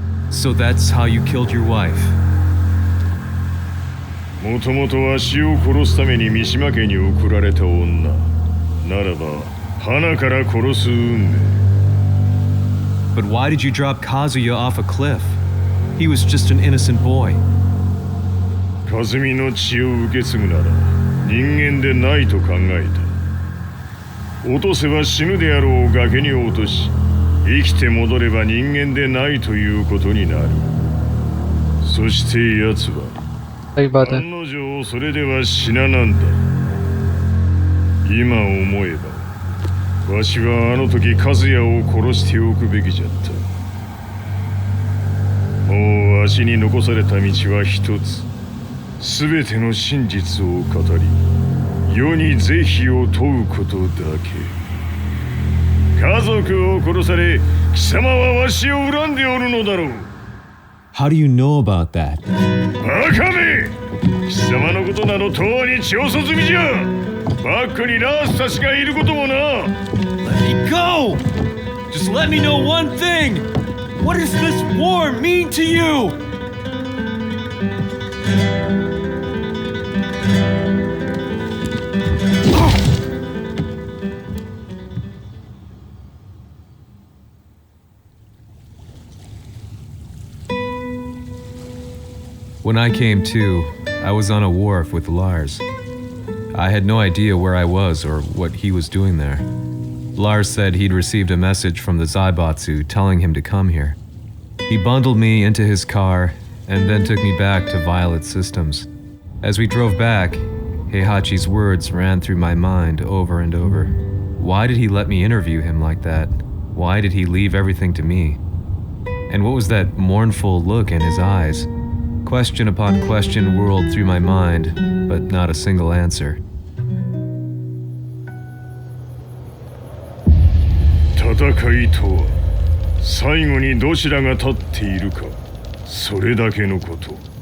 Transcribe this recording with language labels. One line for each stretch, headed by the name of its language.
English: So that's how you killed your wife.
Japanese: もともとわしを殺すために三島家に送られた女ならば花から殺す運命。 But why did you drop Kazuya off a cliff? He was just an innocent boy. 和美の血を受け継ぐなら人間でないと考えた。落とせば死ぬであろう崖に落とし生きて戻れば人間でないということになる。そして奴は案の定それでは死ななんだ。今思えばわしはあの時和也を殺しておくべきじゃった。もうわしに残された道は一つ。全ての真実を語り世に是非を問うことだけ。家族を殺され貴様はわしを恨んでおるのだろう。
English: How do you know about that?
Japanese: バカめ！貴様のことなど永遠に調査済みじゃ。バックにラースたちがいることもな。
English: Let me go! Just let me know one thing! What does this war mean to you? When I came to, I was on a wharf with Lars. I had no idea where I was or what he was doing there. Lars said he'd received a message from the Zaibatsu telling him to come here. He bundled me into his car and then took me back to Violet Systems. As we drove back, Heihachi's words ran through my mind over and over. Why did he let me interview him like that? Why did he leave everything to me? And what was that mournful look in his eyes? Question upon question whirled through my mind, but not a single answer.
Japanese: 戦いとは最後にどちらが立っているか、それだけのこと。